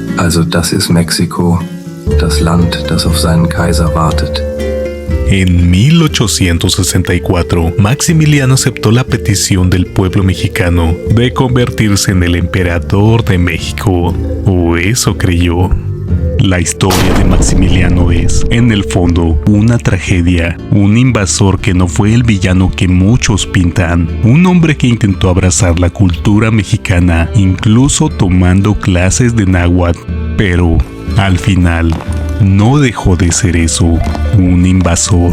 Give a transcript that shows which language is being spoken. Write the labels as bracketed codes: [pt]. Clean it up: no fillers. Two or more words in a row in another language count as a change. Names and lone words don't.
[de] Also das ist Mexiko, das Land, das auf seinen Kaiser wartet. [es] En 1864, Maximiliano aceptó la petición del pueblo mexicano de convertirse en el emperador de México, o eso creyó. La historia de Maximiliano es, en el fondo, una tragedia, un invasor que no fue el villano que muchos pintan, un hombre que intentó abrazar la cultura mexicana, incluso tomando clases de náhuatl, pero, al final, no dejó de ser eso, un invasor.